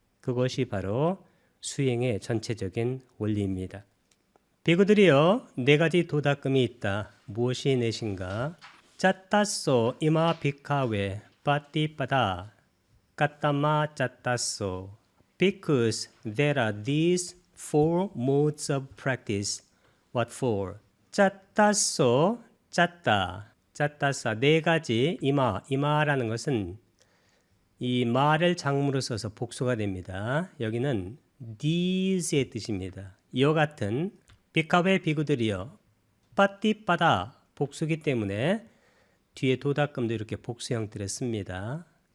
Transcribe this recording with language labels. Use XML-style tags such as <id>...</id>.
<ko>그것이 바로 수행의 전체적인 원리입니다. 비구들이여, 네 가지 도닦음이 있다. 무엇이 넷인가?</ko> <pi>짰다소 이마 비카웨 빠띠빠다 까따마 짰다소.</pi> <en>Because there are these four modes of practice. What for?</en> <ko>짰다소, 짰다사 네 가지 이마라는 것은 이 마를 장무로 써서 복수가 됩니다. 여기는 these의 뜻입니다. 이와 같은 비카베 비구들이여 빠띠빠다 복수기 때문에 뒤에 도닦음도 이렇게 복수 형태를 씁니다.</ko>